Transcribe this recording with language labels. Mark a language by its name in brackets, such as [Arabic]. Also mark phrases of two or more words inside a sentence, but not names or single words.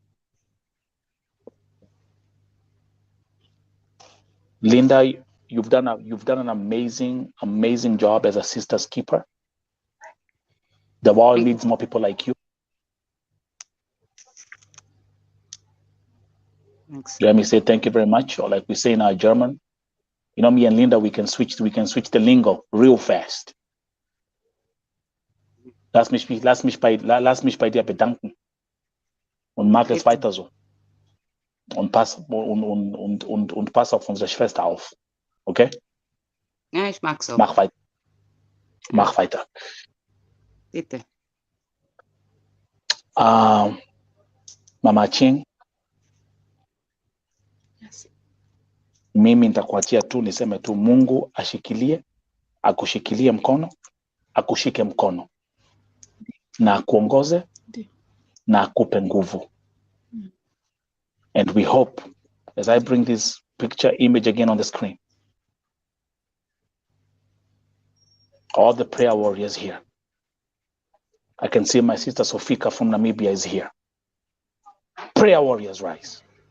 [English] Linda, you've done an amazing job as a sister's keeper. The world needs more people like you. Thanks. You hear me say thank you very much, or like we say in our German. You know, me and Linda, we can switch the lingo real fast. [German] Lass mich bei dir bedanken. Und mach es weiter so. Und pass auf unsere Schwester auf. Okay? Ja, ich mag so. Mach weiter. Mach weiter. Bitte. Mama Ching. [English] Yes. [Swahili] Mimi nitakuachia tu niseme tu Mungu akushikilie mkono, akushike mkono. Na akuongoze, na akupe nguvu. [English] And we hope, as I bring this image again on the screen, all the prayer warriors here. I can see my sister Sofika from Namibia is here. Prayer warriors rise.